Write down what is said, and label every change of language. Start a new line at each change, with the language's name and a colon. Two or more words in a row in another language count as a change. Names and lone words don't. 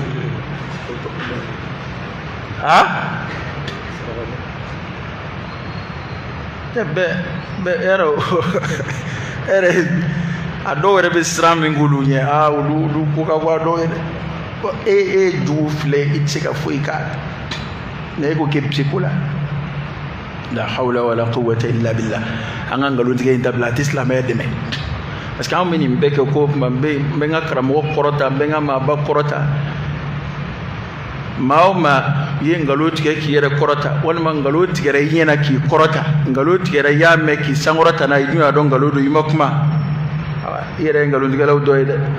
Bambara: a dɔw yɛrɛ bɛ siran min k'olu ɲɛ olu ko ka bɔ a dɔw yɛrɛ e jugu filɛ i tɛ se ka foyi k'a la nka e ko k'e bɛ se ko la
Arabic: لا حول ولا قوة إلا بالله
Bambara: an ka nkalontigɛ in dabila a tɛ silamɛya dɛmɛ
French: parce que
Bambara: anw bɛ nin bɛɛ kɛ ko kuma n bɛ n ka karamɔgɔ kɔrɔta n bɛ n ka maaba kɔrɔta maa o maa i ye nkalon tigɛ k'i yɛrɛ kɔrɔta walima nkalon tigɛra i ɲɛna k'i kɔrɔta nkalon tigɛra i y'a mɛn k'i sankɔrɔta n'a ye i dun y'a dɔn nkalon don i ma kuma i yɛrɛ ye nkalontigɛlaw dɔ ye dɛ